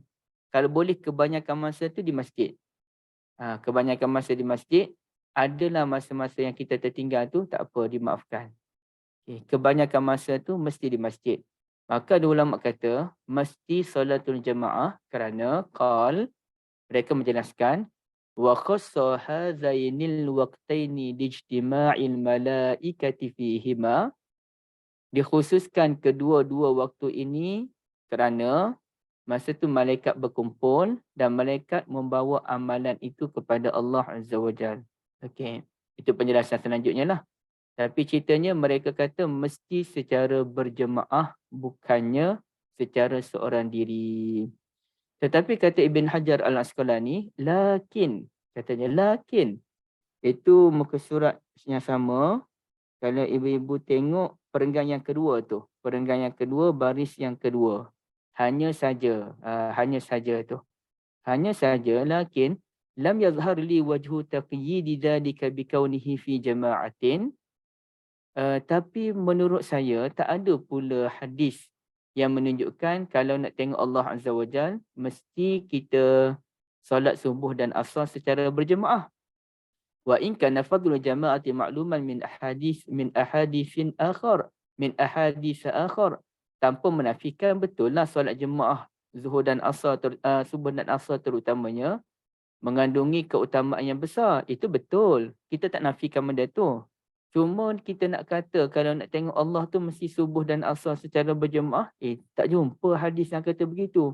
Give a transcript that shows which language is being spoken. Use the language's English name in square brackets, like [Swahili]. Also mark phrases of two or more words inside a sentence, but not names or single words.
[Malay] Kalau boleh kebanyakan masa tu di masjid. Kebanyakan masa di masjid, adalah masa-masa yang kita tertinggal tu, tak apa, dimaafkan. Okay. Kebanyakan masa tu mesti di masjid. Maka ada ulama kata, mesti solatul jemaah kerana mereka menjelaskan, [Arabic] وخص هذين الوقتين لاجتماع الملائكة فيهما, [Malay] dikhususkan kedua-dua waktu ini kerana masa tu malaikat berkumpul dan malaikat membawa amalan itu kepada Allah [Arabic] عز وجل. [Malay] Okey, itu penjelasan selanjutnya lah. Tapi ceritanya mereka kata mesti secara berjemaah, bukannya secara seorang diri. Tetapi kata Ibn Hajar Al-Asqalani, katanya itu muka surat yang sama. Kalau ibu-ibu tengok perenggan yang kedua tu, perenggan yang kedua, baris yang kedua. Hanya saja [Arabic] لكن لم يظهر لي وجه تقييد ذلك بكونه في جماعة. [Malay] Tapi menurut saya tak ada pula hadis yang menunjukkan kalau nak tengok Allah [Arabic] عز وجل, [Malay] mesti kita solat subuh dan asar secara berjemaah. [Arabic] وإن كان فضل الجماعة معلوما من أحاديث أخر, [Malay] tanpa menafikan betul lah solat jemaah zuhur dan asar, subuh dan asar terutamanya mengandungi keutamaan yang besar. Itu betul. Kita tak nafikan benda tu. Cuma kita nak kata kalau nak tengok Allah tu mesti subuh dan asar secara berjemaah, tak jumpa hadis yang kata begitu.